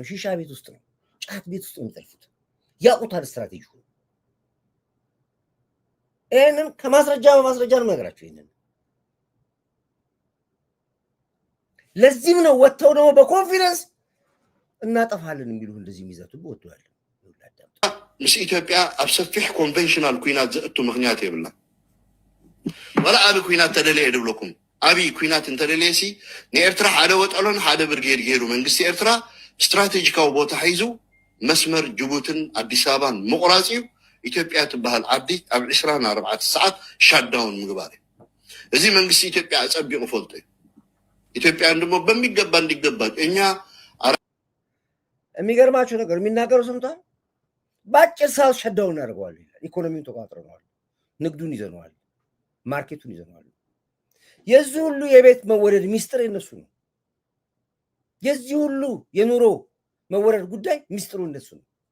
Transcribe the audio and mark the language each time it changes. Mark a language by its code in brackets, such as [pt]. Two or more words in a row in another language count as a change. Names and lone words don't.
[am] ሺሻ ቤት ውስጥ ነው። ጫት ቤት ውስጥ ነው የሚጠልፉት። ያውቁታል ስትራቴጂ። ይህንን ከማስረጃ በማስረጃ ነው ነገራቸው። ይህንን ለዚህም ነው ወጥተው ደግሞ በኮንፊደንስ እናጠፋለን የሚሉ እንደዚህ የሚዘቱ ወጥቷል። [ti] ምስ ኢትዮጵያ ኣብ ሰፊሕ ኮንቬንሽናል ኩናት ዘእቱ ምክንያት የብላ ወላ ኣብ ኩናት ተደለየ ድብለኩም ኣብይ ኩናት እንተደለየሲ ንኤርትራ ሓደ ወጠሎን ሓደ ብርጌድ ገይሩ መንግስቲ ኤርትራ ስትራቴጂካዊ ቦታ ሒዙ መስመር ጅቡትን አዲስ አበባን ምቁራፅ እዩ ኢትዮጵያ ትበሃል ዓዲ ኣብ 24 ሰዓት ሻዳውን ምግባር እዩ። እዚ መንግስቲ ኢትዮጵያ አጸቢቁ ፈልጦ እዩ። ኢትዮጵያ [am] ደግሞ በሚገባ እንዲገባ እኛ የሚገርማቸው ነገር የሚናገሩ ሰምቷል። በአጭር ሰዓት ሸዳውን እናደርገዋል ይላል። ኢኮኖሚውን ተቋጥረነዋል፣ ንግዱን ይዘነዋል፣ ማርኬቱን ይዘነዋል። የዚህ ሁሉ የቤት መወደድ ሚስጥር የነሱ ነው። የዚህ ሁሉ የኑሮ መወደድ ጉዳይ ሚስጥሩ እነሱ ነው።